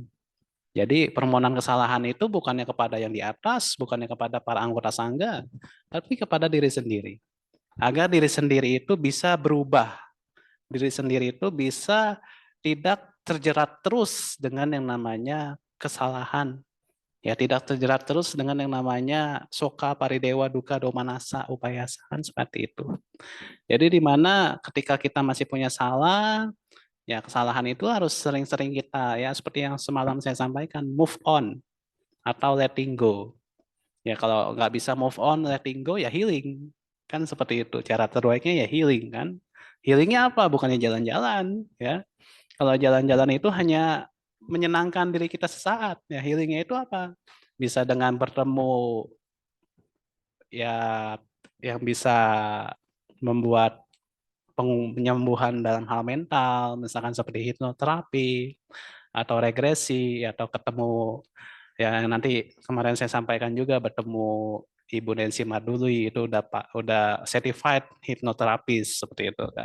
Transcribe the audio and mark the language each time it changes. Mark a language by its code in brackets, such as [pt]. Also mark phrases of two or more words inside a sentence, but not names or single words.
[id] Jadi permohonan kesalahan itu bukannya kepada yang di atas, bukannya kepada para anggota sangga, tapi kepada diri sendiri. Agar diri sendiri itu bisa berubah. Diri sendiri itu bisa tidak terjerat terus dengan yang namanya kesalahan. Ya, tidak terjerat terus dengan yang namanya [pi] soka, paridewa, duka, domanasa, upayasa, [id] kan seperti itu. Jadi di mana ketika kita masih punya salah, ya kesalahan itu harus sering-sering kita, ya seperti yang semalam saya sampaikan, [en] move on [id] atau [en] letting go. [id] Ya kalau nggak bisa [en] move on, letting go, [id] ya healing. Kan seperti itu. Cara terbaiknya ya healing kan. Healingnya apa? Bukannya jalan-jalan, ya. Kalau jalan-jalan itu hanya menyenangkan diri kita sesaat. Ya healingnya itu apa? bisa dengan bertemu ya yang bisa membuat penyembuhan dalam hal mental, misalkan seperti hipnoterapi atau regresi atau ketemu ya nanti kemarin saya sampaikan juga bertemu Ibu Nancy Marduli itu udah certified hipnoterapis seperti itu kan.